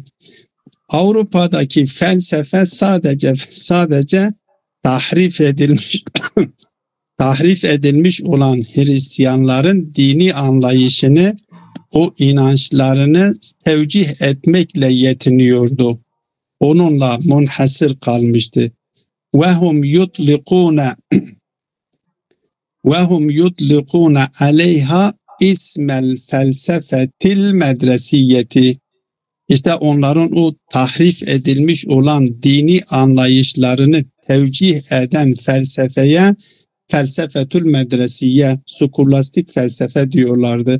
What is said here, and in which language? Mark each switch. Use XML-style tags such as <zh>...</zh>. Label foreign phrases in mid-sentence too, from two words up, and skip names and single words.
<tr>Avrupa'daki felsefe sadece tahrif edilmiş olan Hristiyanların dini anlayışını, o inançlarını tevcih etmekle yetiniyordu. Onunla munhasır kalmıştı.</tr> <ar>وَهُمْ يُطْلِقُونَ عَلَيْهَا اسم الفلسفة المدرسية.</ar> <tr>İşte onların o tahrif edilmiş olan dini anlayışlarını tevcih eden felsefeye</tr> <ar>الفلسفة المدرسية,</ar> <tr>skolastik felsefe diyorlardı.</tr>